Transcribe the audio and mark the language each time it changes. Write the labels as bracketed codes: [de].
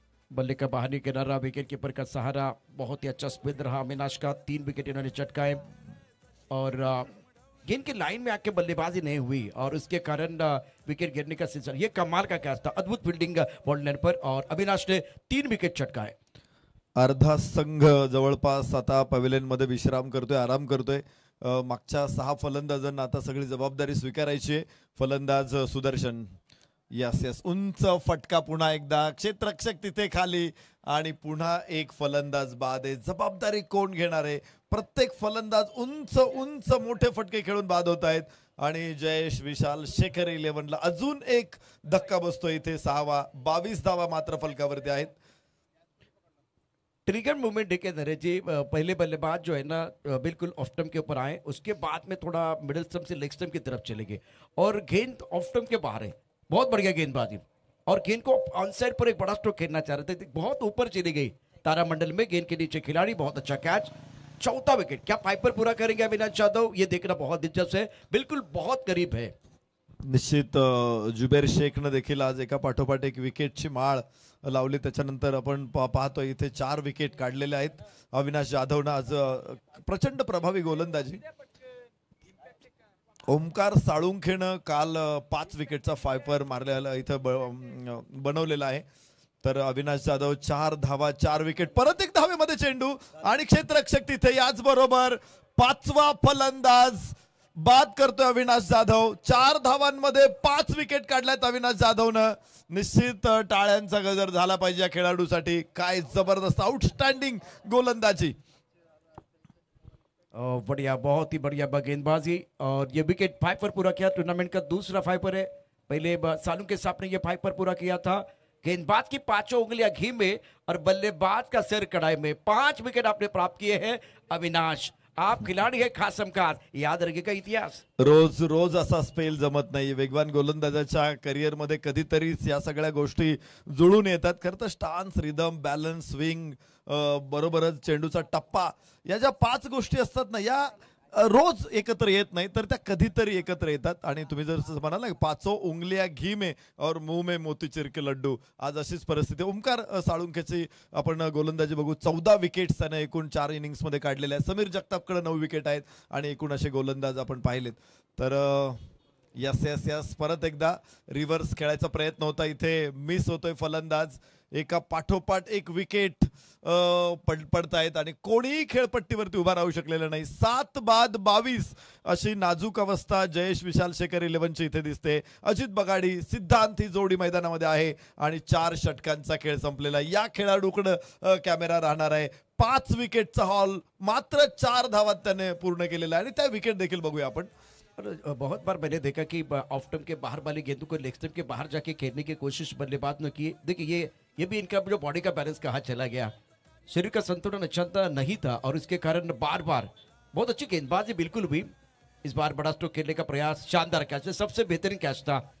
[hi] बल्ले का बाहरी किनारा, विकेट कीपर का सहारा, बहुत ही अच्छा स्पिन रहा अविनाश का. 3 विकेट इन्होंने चटकाए और गेंद की लाइन में आके बल्लेबाजी नहीं हुई और उसके कारण विकेट गिरने का सिलसिला. ये कमाल का कैच था, अद्भुत फील्डिंग बॉल लाइन पर और अविनाश ने 3 विकेट चटकाए. [mr] अर्धा संघ जवळपास आता पवेलियन मध्ये विश्राम करतोय, आराम करतोय. मागच्या 6 फलंदाजांना आता सगळी जबाबदारी स्वीकारायची आहे. फलंदाज सुदर्शन, यस यस, उंच फटका पुन्हा एकदा. क्षेत्ररक्षक तिथे खाली आणि पुन्हा एक फलंदाज बाद आहे. जबाबदारी कोण घेणार आहे? प्रत्येक फलंदाज उंच उंच मोठे फटके खेळून बाद होत आहेत आणि जयेश विशाल शेखर 11ला अजून एक धक्का बसतो इथे 6वा. 22 धावा मात्र फलकावरती आहेत. [hi] ट्रिगर मूवमेंट देखे नरेश जी, पहले बल्लेबाज जो है ना बिल्कुल ऑफ स्टंप के ऊपर आए, उसके बाद में थोड़ा मिडिल स्टंप से लेग स्टंप की तरफ चले गए और गेंद ऑफ स्टंप के बाहर है. बहुत बढ़िया गेंदबाजी और गेंद को ऑन साइड पर एक बड़ा स्ट्रोक खेलना चाह रहे थे, बहुत ऊपर चली गई तारामंडल में. गेंद के नीचे खिलाड़ी, बहुत अच्छा कैच. चौथा विकेट, क्या पाइपर पूरा करेंगे अविनाश जाधव, ये देखना बहुत दिलचस्प है. बिल्कुल बहुत करीब है. [mr] निश्चित जुबेर शेखनं देखील आज एका पाठोपाठ एक विकेटची माळ लावली. त्याच्यानंतर आपण पाहतो इथे 4 विकेट काढलेले आहेत. अविनाश जाधवनं आज प्रचंड प्रभावी गोलंदाजी. ओमकार साळुंखेनं काल 5 विकेटचा फायपर मारलेला इथं बनवलेला आहे. तर अविनाश जाधव 4 धावा 4 विकेट. परत एक धावेमध्ये चेंडू आणि क्षेत्ररक्षक तिथे. याच बरोबर 5वा फलंदाज बाद करतोय अविनाश जाधव. 4 धावांमध्ये 5 विकेट काढल्यात अविनाश जाधवनं. निश्चित टाळ्यांचा गजर झाला पाहिजे या खेळाडूसाठी. काय जबरदस्त आउटस्टँडिंग गोलंदाजी. [hi] बढ़िया, बहुत ही बढ़िया गेंदबाजी और ये विकेट फाइपर पूरा किया. टूर्नामेंट का दूसरा फाइपर है. पहले सालू के साथ ने ये फाइपर पूरा किया था. गेंदबाज की 5 उंगलियां घी में और बल्लेबाज का सिर कढ़ाई में. 5 विकेट आपने प्राप्त किए हैं अविनाश. आप खिलाड़ी है खास खास, याद रखेगा इतिहास. [mr] रोज रोज असा स्पेल जमत नाही. वेगवान गोलंदाजाच्या करिअर मध्ये कधीतरीच या सगळ्या गोष्टी जुळून येतात. खरं तर स्टान्स, रिदम, बॅलन्स, स्विंग, बरोबरच चेंडूचा टप्पा, या ज्या 5 गोष्टी असतात ना, या रोज एकत्र येत नाही, तर त्या कधीतरी एकत्र येतात. आणि तुम्ही जर म्हणाल ना, [hi] 5 उंगलिया घी में और मुंह में मोतीचूर के लड्डू, [mr] आज अशीच परिस्थिती. ओमकार साळुंखेची आपण गोलंदाजी बघू. 14 विकेट्स त्याने एकूण 4 इनिंग्स मध्ये काढलेल्या आहेत. समीर जगतापकडे 9 विकेट आहेत आणि एकूण असे गोलंदाज आपण पाहिलेत. तर यस यस यस, परत एकदा रिव्हर्स खेळायचा प्रयत्न होता. इथे मिस होतोय फलंदाज. एका पाठोपाठ एक विकेट पडतायत आणि कोणीही खेळपट्टीवरती उभा राहू शकलेलं नाही. 7 बाद 22 अशी नाजूक अवस्था जयेश विशाल शेखर 11ची इथे दिसते. अजित बगाडी, सिद्धांत ही जोडी मैदानामध्ये आहे आणि 4 षटकांचा खेळ संपलेला. या खेळाडूकडे कॅमेरा राहणार आहे. 5 विकेटचा हॉल, मात्र 4 धावात त्याने पूर्ण केलेला आहे आणि त्या विकेट देखील बघूया आपण. [hi] बहुत बार मैंने देखा कि ऑफ स्टंप के बाहर वाली गेंदों को लेग स्टंप के बाहर जाके खेलने की कोशिश बल्लेबाज ने की. देखिए ये भी इनका जो बॉडी का बैलेंस कहाँ चला गया, शरीर का संतुलन अच्छा नहीं था और इसके कारण बार बार. बहुत अच्छी गेंदबाजी बिल्कुल भी. इस बार बड़ा स्ट्रोक खेलने का प्रयास, शानदार कैच, सबसे बेहतरीन कैच था.